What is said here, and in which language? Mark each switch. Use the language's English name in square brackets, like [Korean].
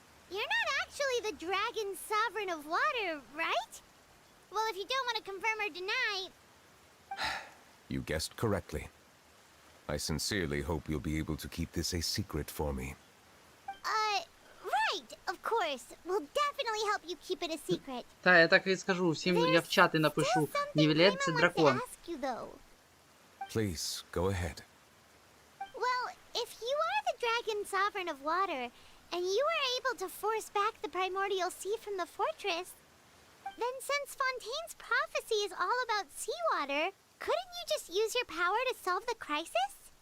[English] You're not actually the dragon sovereign of water, right? Well, if you don't want to confirm or deny... You guessed correctly. I sincerely hope you'll be able to keep this a secret for me. Right, of course. We'll definitely help you keep it a secret. [Ukrainian] Та, я так і скажу, всім я в чати напишу. Neuvillette — це дракон. [English] Please, go ahead. Well, if you are the dragon sovereign of water, and you were able to force back the primordial sea from the fortress, then since Fontaine's prophecy is all about seawater, couldn't you just use your power to solve the crisis?